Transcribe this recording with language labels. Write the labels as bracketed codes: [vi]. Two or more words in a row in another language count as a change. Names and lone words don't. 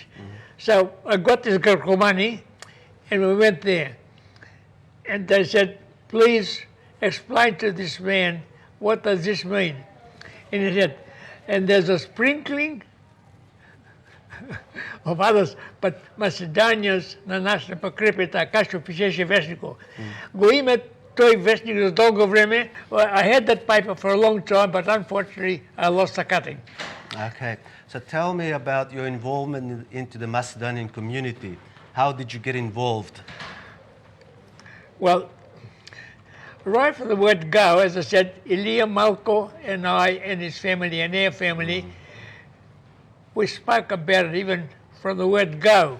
[en] So I got this girl money, and we went there. And they said, please explain to this man, what does this mean? And he said, and there's a sprinkling of others, but Macedonians [mk] на нас не подкрепят така, што пишеше вестникот. Го има тој вестник за долго време. [en] I had that paper for a long time, but unfortunately I lost the cutting. Okay, so tell me about your involvement into the Macedonian community. How did you get involved? Well, right from the word go, as I said, Ilya Malko and I and his family and their family, we spoke about it even from the word go.